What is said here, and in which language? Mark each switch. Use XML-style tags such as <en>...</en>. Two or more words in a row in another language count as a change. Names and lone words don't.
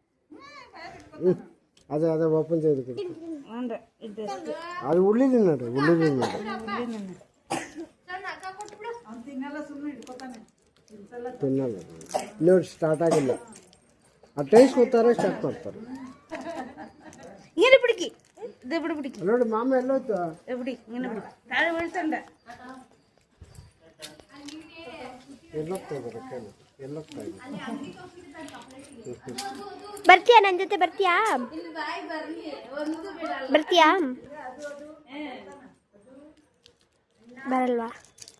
<kn>ಅದೇ ಓಪನ್ ചെയ്ത് ಅದು ಉಳ್ಳಿಲ್ಲ ನೋಡ್ರಿ ಉಳ್ಳಿಲ್ಲ ತಿನ್ನಲ್ಲ ನೋಡಿ ಸ್ಟಾರ್ಟ್ ಆಗಿಲ್ಲ. ಆ ಟೇಸ್ಟ್ ಗೊತ್ತಾರೆ ಸ್ಟಾರ್ಟ್ ಮಾಡ್ತಾರೆ.</kn> <ml>ഇങ്ങനെ പിടിക്ക് ഇത് ഇവിടെ പിടിക്ക്</ml> <kn>ನೋಡಿ ಮಾಮ ಎಲ್ಲೋಯ್ತು</kn> <ml>എവിടെ ഇങ്ങനെ പിടി താഴെ വീഴ്ത്തണ്ട</ml> <kn>ಎಲ್ಲೋಗ್ತಾ ಇದ್ದಾರೆ ಬರ್ತೀಯಾ ನನ್ನ ಜೊತೆ ಬರ್ತೀಯಾ ಬರಲ್ವಾ</kn>